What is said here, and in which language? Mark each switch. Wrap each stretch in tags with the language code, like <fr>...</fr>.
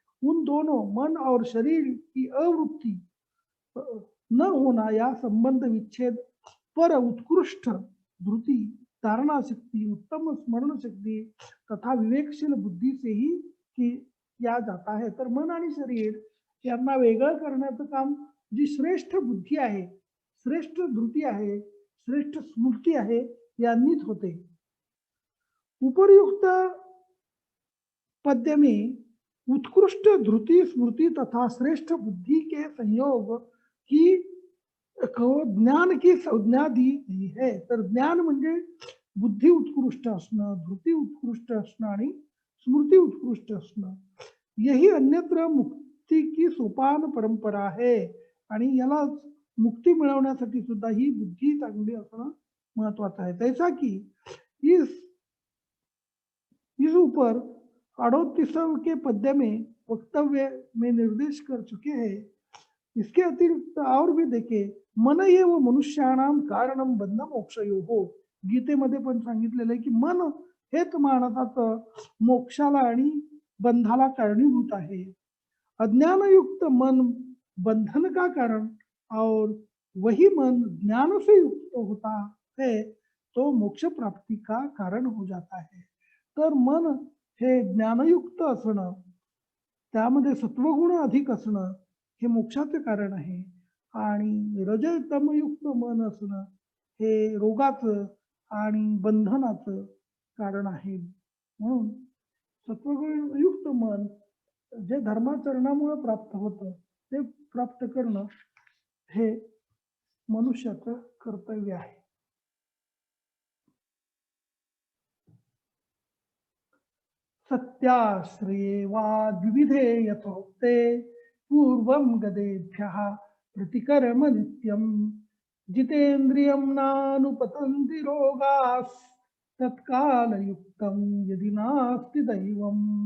<hi>उन दोनों मन और शरीर की अवृत्ति न होना या संबंध विच्छेद पर उत्कृष्ट धृति धारणा शक्ति उत्तम स्मरण शक्ति तथा विवेकशील बुद्धी से ही किया जाता है।</hi> <mr>तर मन आणि शरीर यांना वेगळं करण्याचं काम जी श्रेष्ठ बुद्धी आहे, श्रेष्ठ धृती आहे, श्रेष्ठ स्मृती आहे यांनीच होते।</mr> <hi>उपर्युक्त पद्य में उत्कृष्ट धृति स्मृति तथा श्रेष्ठ बुद्धि के संयोग की ज्ञान की संज्ञा दी गई है।</hi> <mr>तर ज्ञान म्हणजे बुद्धी उत्कृष्ट असणं, धृती उत्कृष्ट असणं आणि स्मृती उत्कृष्ट असणं,</mr> <hi>यही अन्यत्र मुक्ती की सोपान परंपरा है।</hi> <mr>आणि याला मुक्ती मिळवण्यासाठी सुद्धा ही बुद्धी चांगली असणं महत्वाचं आहे।</mr> <hi>जैसा कि इस ऊपर 38 के पद्य में वक्तव्य में निर्देश कर चुके हैं। इसके अतिरिक्त और भी देखे,</hi> <sa>मन एव मनुष्याणाम कारणम बंध मोक्षयो हो।</sa> <mr>गीतेमध्ये पण सांगितलेलं आहे की मन हेच मानवाचं मोक्षाला आणि बंधाला कारणीभूत आहे।</mr> <hi>अज्ञानयुक्त मन बंधन का कारण और वही मन ज्ञान से युक्त होता है तो मोक्ष प्राप्ति का कारण हो जाता है।</hi> <mr>तर मन हे ज्ञानयुक्त असणं, त्यामध्ये सत्वगुण अधिक असणं हे मोक्षाचे कारण आहे। आणि रजतमयुक्त मन असणं हे रोगाचं आणि बंधनाचं कारण आहे। म्हणून सत्वगुणयुक्त मन जे धर्माचरणामुळे प्राप्त होतं ते प्राप्त करणं हे मनुष्याचं कर्तव्य आहे।</mr> <sa>सत्याश्रये वा द्विविधे यथोक्ते पूर्वं गदेभ्यः प्रतिकर्म नित्यं जितेन्द्रियं नानुपतन्ति रोगाः तत्कालयुक्तं यदि नास्ति दैवम्।</sa>